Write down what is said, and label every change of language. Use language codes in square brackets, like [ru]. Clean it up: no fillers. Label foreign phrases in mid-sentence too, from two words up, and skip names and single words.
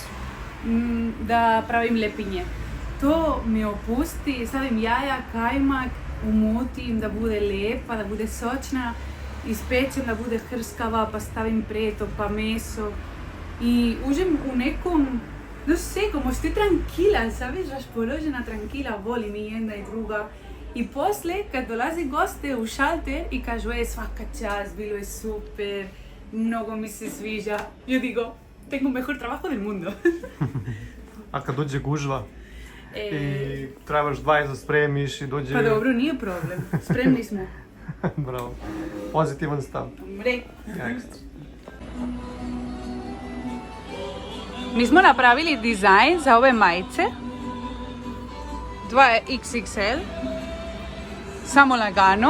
[sr] Da pravim lepinje. To mi opusti, stavim jaja, kajmak, umutim da bude lepa, da bude sočna, ispečem da bude hrskava, pa stavim preto, pa meso i uđem u nekom, [es] no sé, como estoy tranquila, sabes, raspoložena, tranquila, [sr] volim i jedna i druga. I posle, kad dolazi goste u šalter i kažu, svaka čast, bilo je super, mnogo mi se sviđa, ja digo, [es] tengo mejor trabajo del mundo. [sr] A kad dođe gužva i trebaš 20 da spremiš i dođe... Pa dobro, nije problem, spremni smo. Bravo, pozitivan stav. Dobre. Ekstra. Mi smo napravili dizajn za ove majice, 2XXL, samo lagano.